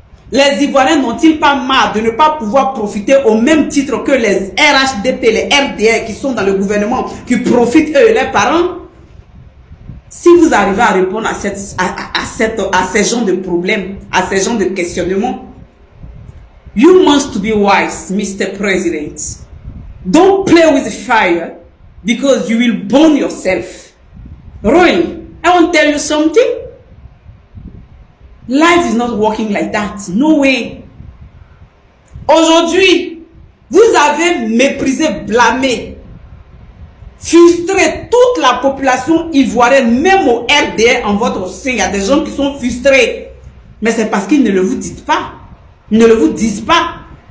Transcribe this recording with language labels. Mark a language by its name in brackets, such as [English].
[French] Les Ivoiriens n'ont-ils pas marre de ne pas pouvoir profiter au même titre que les RHDP, les RDR qui sont dans le gouvernement, qui profitent eux et leurs parents? Si vous arrivez à répondre à ces genres de problèmes, à ces genres de questionnements, [English] you must be wise, Mr. President. Don't play with fire because you will burn yourself. Really, I want to tell you something. Life is not working like that. No way. [French] Aujourd'hui, vous avez méprisé, blâmé, frustré toute la population ivoirienne, même au RDR en votre sein. Il y a des gens qui sont frustrés. Mais c'est parce qu'ils ne le vous disent pas. Ils ne le vous disent pas.